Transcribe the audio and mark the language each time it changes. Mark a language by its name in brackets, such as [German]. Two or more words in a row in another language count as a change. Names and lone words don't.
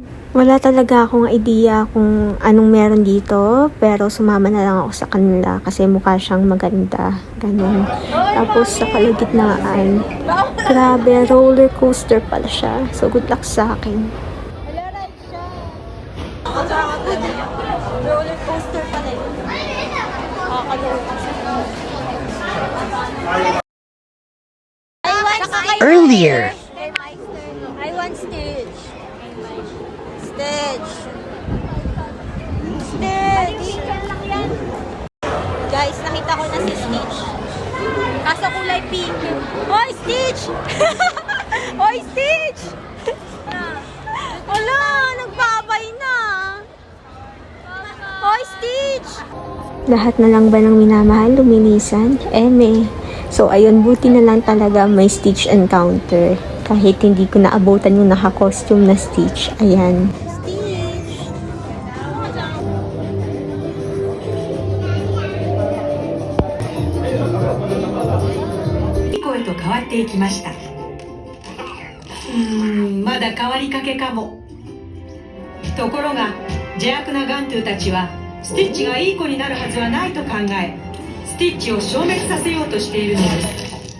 [Filipino] Wala talaga akong idea kung anong meron dito, pero sumama na lang ako sa kanila kasi mukha siyang maganda. Ganun. Tapos sa kalagitnaan, grabe, roller coaster pala siya. So [English] good luck [Filipino] sa akin. Wala ride siya. Roller coaster pala yun. Nakakaloka siya. Earlier. [English] I want Stitch. Stitch. Stitch. [Filipino] Guys, nakita ko na si Stitch. Kaso kulay pink. Hoy, Stitch! Hoy, Stitch! Wala, nagbabay na. Hoy, Stitch! Lahat na lang ba ng minamahal, luminisan? So, ayun, buti na lang talaga may Stitch encounter. Kahit hindi ko naabutan yung naka-costume na Stitch. Ayan. Stitch! [Japanese] 声と変わっていきました。まだ変わりかけかも。ところが邪悪なガントゥたちはスティッチがいい子になるはずはないと考え、スティッチを消滅させようとしているのです。